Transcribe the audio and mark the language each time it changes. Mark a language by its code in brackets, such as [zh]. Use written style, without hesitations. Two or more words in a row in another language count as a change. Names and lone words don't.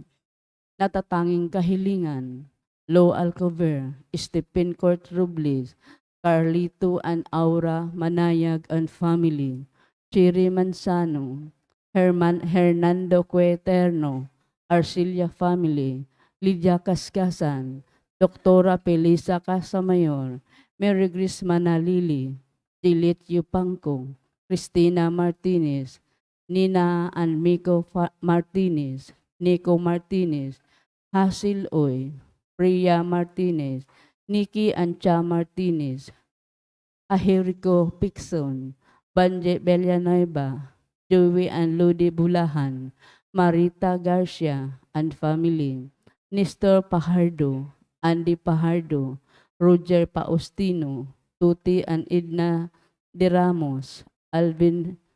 [tl] Natatanging kahilingan, Lo Alcover, Stephen Court Robles, Carlito and Aura Manayag and Family, Chiri Manzano, Hernando Cueterno, Arcilia Family, Lydia Kaskasan, Doktora Pelisa Casamayor, Mary Grace Manalili, Dilit Yupangko, Cristina Martinez, Nina and Miko Martinez, Nico Martinez, Hasil Oy, Priya Martinez, Nikki Ancha Martinez, Ahirico Pixon, Banje Villanueva, Joey and Ludi Bulahan, Marita Garcia and Family, Nestor Pajardo, Andy Pajardo, Roger Paustino, Tuti and Edna De Ramos, Alvin